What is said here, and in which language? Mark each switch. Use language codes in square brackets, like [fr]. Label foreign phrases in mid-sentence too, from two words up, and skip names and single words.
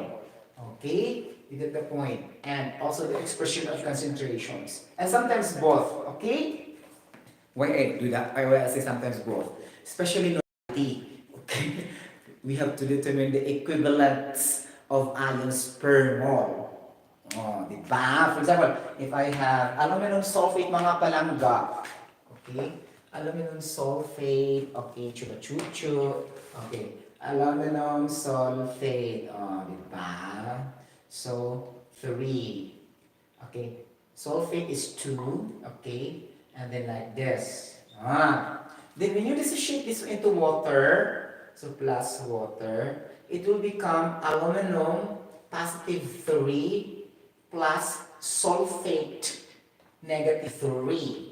[en] Okay? You get the point. And also the expression of concentrations. And sometimes both. Okay? Why I do that? Why I say sometimes both. Especially normality. Okay? We have to determine the equivalence of ions per mole. [ceb] Oh, di ba? [en] For example, if I have aluminum sulfate [ceb] mga palangga, [en] okay? Aluminum sulfate, okay, chupa-chuchu, okay. Aluminum sulfate, oh, [ceb] di ba? [en] So, 3. Okay. Sulfate is 2, okay? And then like this. Then when you dissociate this into water, so plus water, it will become aluminum positive 3 plus sulfate negative 3.